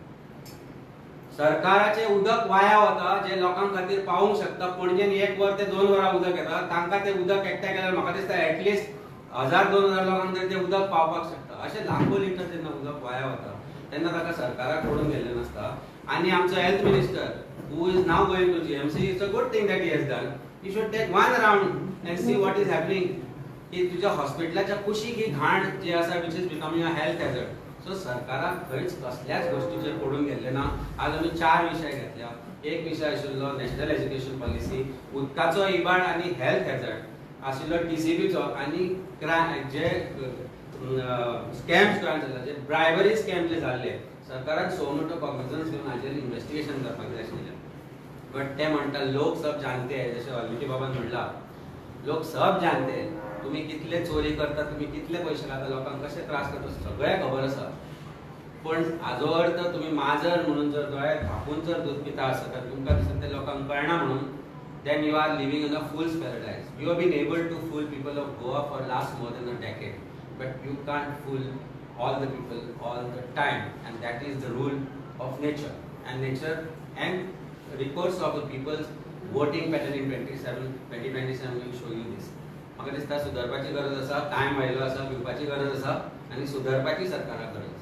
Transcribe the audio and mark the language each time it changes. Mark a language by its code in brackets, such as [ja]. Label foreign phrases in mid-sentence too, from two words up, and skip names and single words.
[kok] सरकाराचे उदक वाया वता जे लोकां खातीर पावूंक शकता. पणजेन 1 वर ते 2 वरां उदक येता तांकां ते उदक एकठांय केल्यार म्हाका दिसता एटलिस्ट 1000-2000 लोकांक तरी ते उदक पावपाक शकता. अशें लाखो लिटर जेन्ना उदक वाया वता तेन्ना ताका सरकाराक पडून गेल्लें नासता. आनी आमचो [en] health minister who is now going to GMC it's a good thing that he has done. you should take one round and see what is happening. [kok] की तुज्या हॉस्पिटलाच्या कुशीक ही घाण जी आसा [en] which is becoming a health hazard. [kok] सो सरकाराक खंयच कसल्याच गोष्टीचेर पडून गेल्लें ना. आज आमी 4 विशय घेतल्या. एक विशय आशिल्लो [en] national education policy, [kok] उदकाचो इबाड आनी [en] health hazard [kok] आशिल्लो TCBचो आनी जे स्कॅम्स जाल्ले जे [en] bribery scam [kok] जे जाल्ले सरकारान सो मोठो कॉग्निझन्स घेवन हाचेर इन्व्हेस्टिगेशन करपाक जाय आशिल्लें. बट ते म्हणटा [hi] लोक सब जानते हैं. [kok] जशें वाल्मिकी बाबान म्हणला [hi] लोक सब जानते हैं. [kok] तुम्ही कितले चोरी करता, तुम्ही कितले पयशे खाता, लोकांक कशे त्रास करता सगळें खबर आसा. पण हाजो अर्थ तुम्ही माजर म्हणून जर दोळे धापून जर दूध पिता आसत तर तुमकां दिसता ते लोकांक कळना म्हणून [en] then you are living in a fool's paradise. You have been able to fool people of Goa for last more than a decade, but you can't fool all the people all the time, and that is the rule of nature. And nature and recourse of the people's voting pattern in 2027 will show you this. [kok] म्हाका दिसता सुदारपाची गरज आसा, टायम आयलो आसा, पिवपाची गरज आसा आनी सुदारपाची सरकाराक गरज आसा.